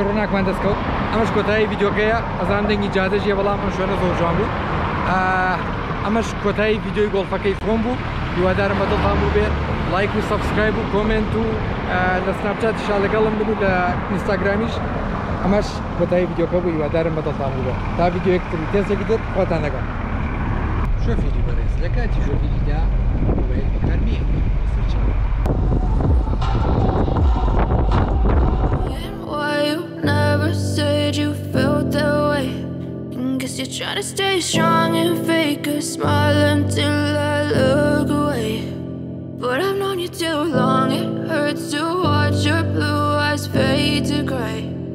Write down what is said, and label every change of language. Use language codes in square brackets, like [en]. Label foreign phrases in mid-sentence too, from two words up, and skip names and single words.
[ckb] ڕووناکمان دەستکەوت ئەمەش کۆتایی ڤیدیۆکەیە ئەزانم دەنگی جادەژیە بەڵام ئەم شوێنە زۆر جوان بوو ئەمەش کۆتایی ڤیدیۆی گۆڵفەکەی خۆم بوو هیوادارم بەدڵتان بوو بێت لایک و سەبسکرایب و کۆمنت و لە سناپچاتیشا لەگەڵم بن و لە ئینستاگرامیش ئەمەش کۆتایی ڤیدیۆکە بوو هیوادارم بەدڵتان بوو بێت تا ڤیدیۆیەکتری تێزێکی دێت خۆتان لەگەڵ شۆفێری بەڕێز لە کاتی شۆفێریدا مۆبایل بەکاربێ [en] You're trying to stay strong and fake a smile until I look away. But I've known you too long, it hurts to watch your blue eyes fade to gray.